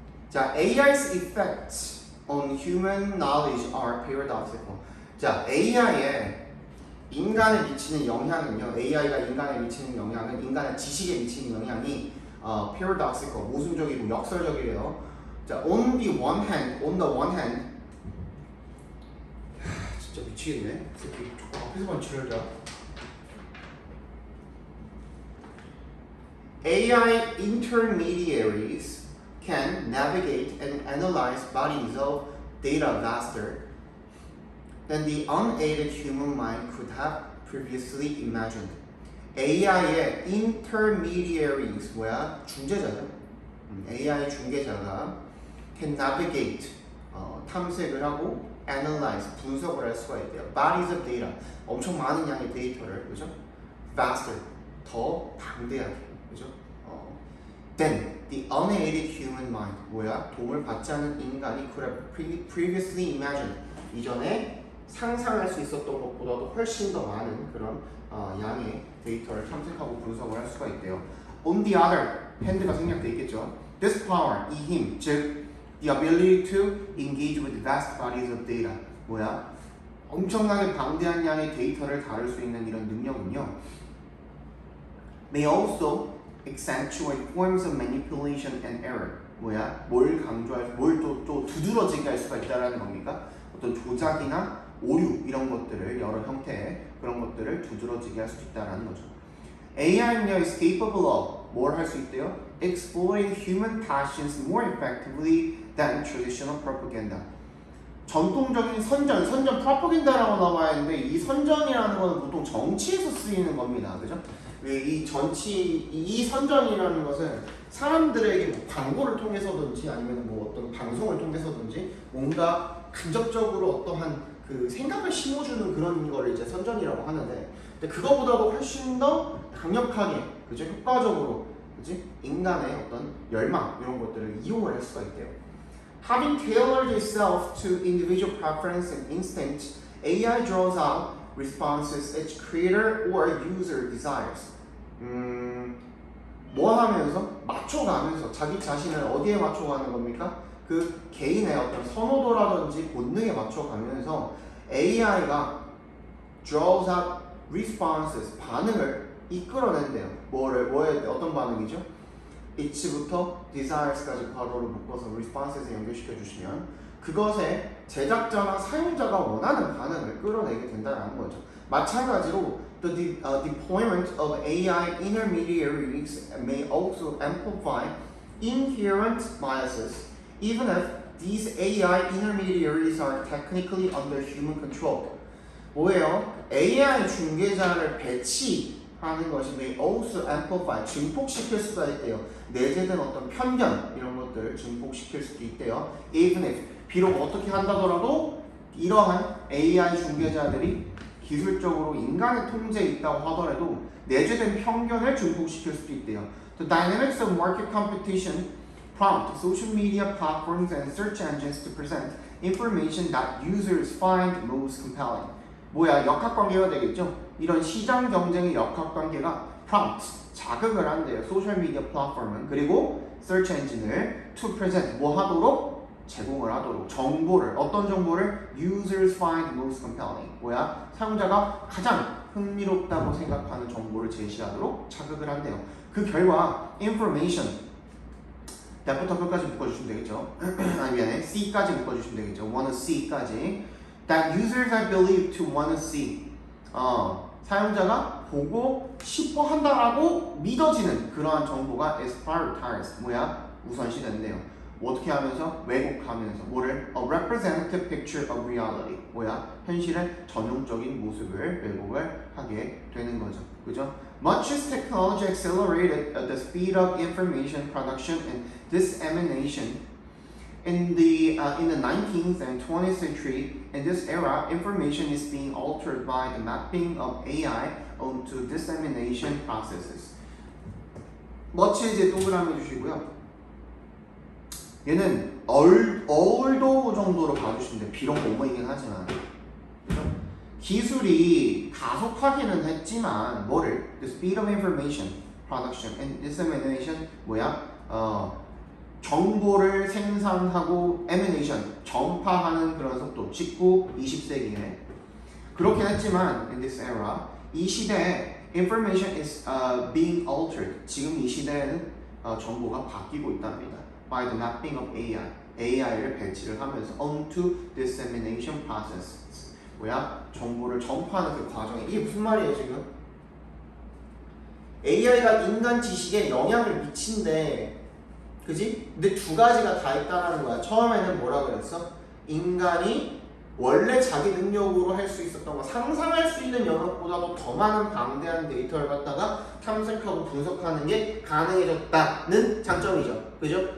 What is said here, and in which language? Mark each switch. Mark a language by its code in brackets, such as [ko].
[en] 자, AI's effects on human knowledge are paradoxical. [ko] 자, AI에 인간에 미치는 영향은요. AI가 인간에 미치는 영향은 인간의 지식에 미치는 영향이 paradoxical, 모순적이고 역설적이래요. 자, [en] on the one hand [ko] 진짜 미치겠네. 새끼 조금 앞에서만 치려자. [en] AI intermediaries can navigate and analyze bodies of data faster than the unaided human mind could have previously imagined. [ko] AI의 intermediaries 뭐야? 중재자죠. AI 중개자가 can navigate 탐색을 하고 analyze 분석을 할 수가 있대요. [en] Bodies of data [ko] 엄청 많은 양의 데이터를 그죠? Faster 더 방대하게 그죠? [en] Then the unaided human mind 뭐야? [ko] 도움을 받지 않은 인간이 [en] could have previously imagined [ko] 이전에 상상할 수 있었던 것보다도 훨씬 더 많은 그런 양의 데이터를 탐색하고 분석을 할 수가 있대요. [en] On the other hand가 생략돼 있겠죠. This power [ko] 이 힘 즉 [en] the ability to engage with vast bodies of data 뭐야? [ko] 엄청나게 방대한 양의 데이터를 다룰 수 있는 이런 능력은요. [en] May also accentuate forms of manipulation and error 뭐야? [ko] 뭘 강조할 뭘 또 두드러지게 할 수가 있다라는 겁니까? 어떤 조작이나 오류 이런 것들을 여러 형태의 그런 것들을 두드러지게 할 수 있다라는 거죠. AI는요 [en] is capable of [ko] 뭘 할 수 있대요? [en] Exploring human passions more effectively than traditional propaganda. [ko] 전통적인 선전 프로파간다라고 나와 있는데 이 선전이라는 건 보통 정치에서 쓰이는 겁니다. 그죠? 이 선전이라는 것은 사람들에게 뭐 광고를 통해서든지 아니면 뭐 어떤 방송을 통해서든지 뭔가 간접적으로 어떠한 그 생각을 심어주는 그런 거를 이제 선전이라고 하는데 근데 그거보다도 훨씬 더 강력하게 그죠? 효과적으로 그지? 인간의 어떤 열망 이런 것들을 이용을 할 수가 있대요. [en] Having tailored itself to individual preference and instinct, AI draws out responses its creator or user desires. [ko] 뭐 하면서? 맞춰가면서 자기 자신을 어디에 맞춰가는 겁니까? 그 개인의 어떤 선호도라든지 본능에 맞춰가면서 AI가 [en] draws out responses, [ko] 반응을 이끌어낸대요. 뭐에 어떤 반응이죠? it부터 desires까지 괄호를 묶어서 responses에 연결시켜 주시면 그것에 제작자나 사용자가 원하는 반응을 끌어내게 된다는 거죠. [en] 마찬가지로 the deployment of AI intermediaries may also amplify inherent biases even if these AI intermediaries are technically under human control. [ko] 뭐예요? AI 중개자를 배치하는 것이 [en] may also amplify, [ko] 증폭시킬 수가 있대요. 내재된 어떤 편견 이런 것들을 증폭시킬 수도 있대요. [en] Even if, [ko] 비록 어떻게 한다더라도 이러한 AI 중개자들이 기술적으로 인간의 통제에 있다고 하더라도 내재된 편견을 증폭시킬 수도 있대요. [en] The dynamics of market competition prompt social media platforms and search engines to present information that users find most compelling. [ko] 뭐야? 역학관계가 되겠죠? 이런 시장 경쟁의 역학관계가 prompt, 자극을 한대요. 소셜미디어 플랫폼은. 그리고 search engine을 [en] to present, [ko] 뭐 하도록? 제공을 하도록. 정보를, 어떤 정보를? [en] users find most compelling. [ko] 뭐야? 사용자가 가장 흥미롭다고 생각하는 정보를 제시하도록 자극을 한대요. 그 결과 information that부터 끝까지 묶어주시면 되겠죠. 아니 미안해. C까지 묶어주시면 되겠죠. [en] wanna see까지. That users are believed to wanna see. [ko] 사용자가 보고 싶어 한다라고 믿어지는 그러한 정보가 [en] is prioritized. [ko] 뭐야? 우선시된대요. 어떻게 하면서? 왜곡하면서. 뭐를? [en] A representative picture of reality. [ko] 뭐야? 현실의 전형적인 모습을 왜곡을 하게 되는 거죠. 그죠? [en] Much as technology accelerated the speed of information production and dissemination in the 19th and 20th century, in this era, information is being altered by the mapping of AI onto dissemination processes. [ko] much에 동그라미 주시고요. 얘는 although 정도로 봐주시면 돼요. 비록 뭐뭐이긴 하지만. 그죠? 기술이 가속하기는 했지만 뭐를? [en] The speed of information production and dissemination 뭐야? [ko] 정보를 생산하고 emanation, 전파하는 그런 속도 19, 20세기에 그렇긴 했지만 [en] in this era 이 시대에 information is being altered. [ko] 지금 이 시대에는 정보가 바뀌고 있답니다. [en] by the mapping of AI. [ko] AI를 배치를 하면서 [en] onto dissemination process. [ko] 뭐야? 정보를 전파하는 그 과정이 이게 무슨 말이에요 지금? AI가 인간 지식에 영향을 미친대. 그지? 근데 두 가지가 다 있다는 거야. 처음에는 뭐라 그랬어? 인간이 원래 자기 능력으로 할 수 있었던 거, 상상할 수 있는 영역보다도 더 많은 방대한 데이터를 갖다가 탐색하고 분석하는 게 가능해졌다는 장점이죠. 그죠?